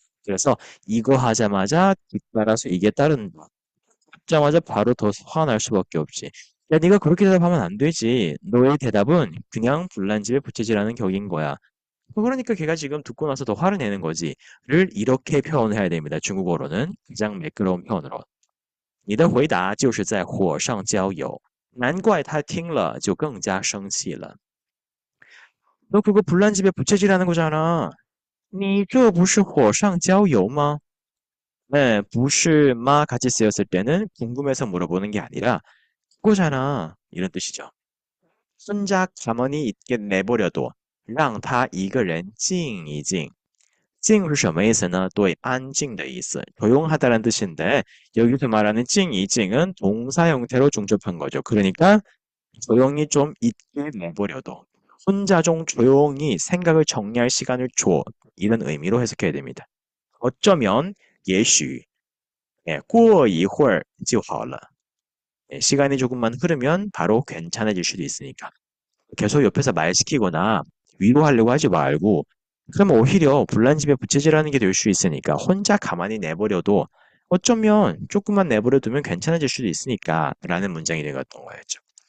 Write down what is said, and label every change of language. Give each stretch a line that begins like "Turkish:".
Korean: 그래서 이거 하자마자 뒤따라서 이게 따른다. 하자마자 바로 더 화날 수밖에 없지. 야, 네가 그렇게 대답하면 안 되지. 너의 대답은 그냥 불난집에 부채질하는 격인 거야. 그러니까 걔가 지금 듣고 나서 더 화를 내는 거지. 를 이렇게 표현해야 됩니다. 중국어로는 가장 매끄러운 표현으로.
Chinese: 你的回答就是在火上浇油.难怪他听了就更加生气了.
Korean: 너 그거 불난집에 부채질하는 거잖아.
Chinese: 你这不是火上浇油吗?
Korean: 네, 不是마 같이 쓰였을 때는 궁금해서 물어보는 게 아니라 그거잖아. 이런 뜻이죠. 혼자 가만히 있게 내버려둬.
Chinese: 让他一个人静一静.静是什么意思呢? 对, 安静的意思.
Korean: 조용하다는 뜻인데 여기서 말하는 静一静은 동사 형태로 중접한 거죠. 그러니까 조용히 좀 있게 내버려둬. 혼자 좀 조용히 생각을 정리할 시간을 줘. 이런 의미로 해석해야 됩니다. 어쩌면
Chinese: 也许 过一会儿就好了.
Korean: 시간이 조금만 흐르면 바로 괜찮아질 수도 있으니까. 계속 옆에서 말 시키거나 위로하려고 하지 말고 그러면 오히려 불난집에 부채질하는 게 될 수 있으니까 혼자 가만히 내버려도 어쩌면 조금만 내버려두면 괜찮아질 수도 있으니까 라는 문장이 되었던 거였죠.